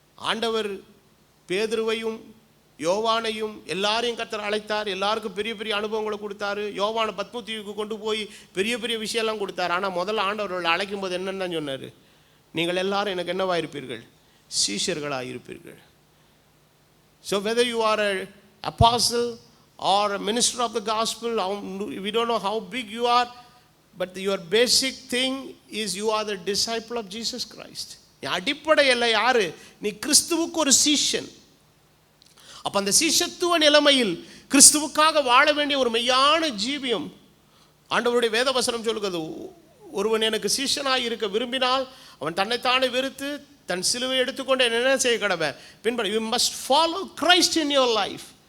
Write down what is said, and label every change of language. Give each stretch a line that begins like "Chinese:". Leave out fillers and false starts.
Tamil: ஆண்டவர் பேதுருவையும் யோவானையும் எல்லாரையும் கர்த்தர் அழைத்தார். எல்லாருக்கும் பெரிய பெரிய அனுபவங்களை கொடுத்தாரு. யோவானை பத்மதீவுக்கு கொண்டு போய் பெரிய பெரிய விஷயம்லாம் கொடுத்தார். ஆனால் முதல்ல ஆண்டவர்களை அழைக்கும் போது என்னென்ன சொன்னார்? நீங்கள் எல்லாரும் எனக்கு என்னவா இருப்பீர்கள்? சீஷர்களாக இருப்பீர்கள்.
English: So whether you are an apostle or a minister of the gospel, we don't know how big you are, but your basic thing is you are the disciple of Jesus Christ.
Tamil: அடிப்படையில் யாரு? நீ கிறிஸ்துவுக்கு ஒரு சீஷன். அப்போ அந்த சீஷத்துவ நிலைமையில் கிறிஸ்துவுக்காக வாழ வேண்டிய ஒரு மெய்யான ஜீவியம் ஆண்டவருடைய வேதவசனம் சொல்லுகிறது. ஒருவன் எனக்கு சீஷனாக இருக்க விரும்பினால் அவன் தன்னைத்தானே வெறுத்து தன் சிலுவை எடுத்துக்கொண்டு என்ன செய்ய கடவை பின்பற்ற.
English: You must follow Christ in your life.